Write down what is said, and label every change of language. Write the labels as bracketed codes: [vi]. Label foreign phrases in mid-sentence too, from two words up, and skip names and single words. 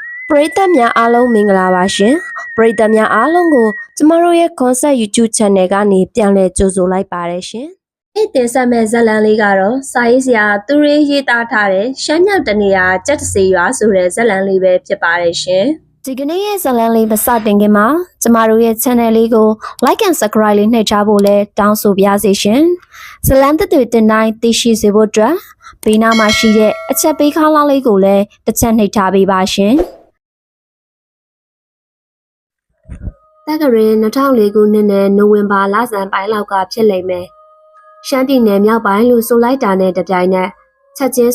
[my] ပရိသတ်များအားလုံးမင်္ဂလာပါရှင်ပရိသတ်များအားလုံးကိုကျမတို့ရဲ့ Concept YouTube Channel ကနေပြန်လည်ကြိုဆိုလိုက်ပါတယ်ရှင်ဒီတင်ဆက်မဲ့ဇာတ်လမ်း လေးကတော့စာရေးဆရာသူရေးရေးသားထားတဲ့ရှမ်းမြောက်တနေရာကြက်တစေရွာဆိုတဲ့ဇာတ်လမ်းလေးပဲဖြစ်ပါတယ်ရှင်ဒီကနေ့ရဲ့ဇာတ်လမ်းလေးမစတင်ခင်မှာကျမတို့ရဲ့ channel လေးကို [en] like and subscribe [my] လေးနှိပ်ထားဖို့လည်းတောင်းဆိုပါရစေရှင်ဇာတ်လမ်းတွေတင်တိုင်းသိရှိစေဖို့အတွက်ဘေးနားမှာရှိတဲ့အချက်ပေးခေါင်းလောင်းလေးကိုလည်းတစ်ချက်နှိပ်ထားပေးပါရှင် တက္ကရာ2004ခုနှစ်နဲ့နိုဝင်ဘာလဆန်းပိုင်းလောက်ကဖြစ်လိမ့်မယ်။ရှမ်းပြည်နယ်မြောက်ပိုင်းလို့ဆိုလိုက်တာနဲ့တပြိုင်နက်ချက်ချင်း